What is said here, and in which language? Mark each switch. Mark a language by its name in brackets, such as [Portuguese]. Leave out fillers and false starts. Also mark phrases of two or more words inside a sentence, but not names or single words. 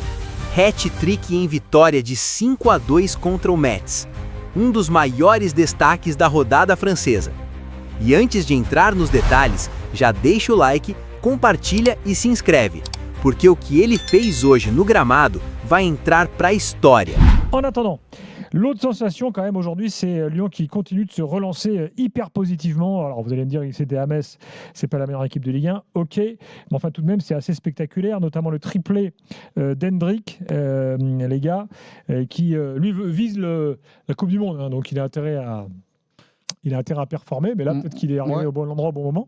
[Portuguese] Hat-trick em vitória de 5-2 contra o Metz, um dos maiores destaques da rodada francesa. E antes de entrar nos detalhes, já deixa o like, compartilha e se inscreve, porque o que ele fez hoje no gramado vai entrar para a história. [French] En attendant, l'autre sensation quand même aujourd'hui, c'est Lyon qui continue de se relancer hyper positivement. Alors vous allez me dire que c'était à Metz, c'est pas la meilleure équipe de Ligue 1, ok, mais enfin tout de même c'est assez spectaculaire, notamment le triplé d'Endrick, les gars, qui lui vise la Coupe du Monde, hein, donc il a intérêt à performer, mais là peut-être qu'il est arrivé au bon endroit au bon moment.